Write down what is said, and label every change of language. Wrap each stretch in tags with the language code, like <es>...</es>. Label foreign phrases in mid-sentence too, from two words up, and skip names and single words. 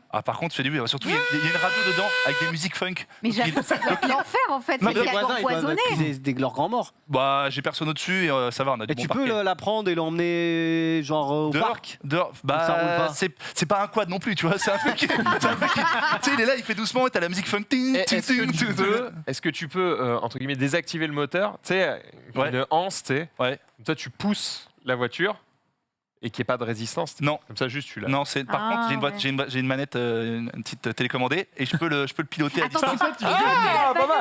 <fr>Ah, par contre, il fait du bruit. Surtout, il y a une radio dedans avec des musiques funk. Mais Donc, j'avoue, ça doit être l'enfer en fait. Non, C'est mais Les cadeau voisins, ils doivent empoisonné. accuser leurs grands morts. Bah, j'ai personne au-dessus et ça va, on a du Et bon tu parquet. peux la prendre et l'emmener genre au Dehors, parc. dehors. ça roule Bah, pas. c'est pas un quad non plus, tu vois. C'est un truc. Tu sais, il est là, il fait doucement et t'as la musique funk. Ting, Et ting, ting, ting, ting. Est-ce que tu peux, entre guillemets, désactiver le moteur, tu sais, Ouais. une anse, tu sais, Ouais. comme ça tu pousses la voiture et qu'il n'y ait pas de résistance. Non. Comme ça, juste tu l'as. Non, c'est par Ah, contre, ouais. j'ai une manette, une petite télécommandée et je peux le piloter à Attends, distance. c'est ça, pas mal.</fr>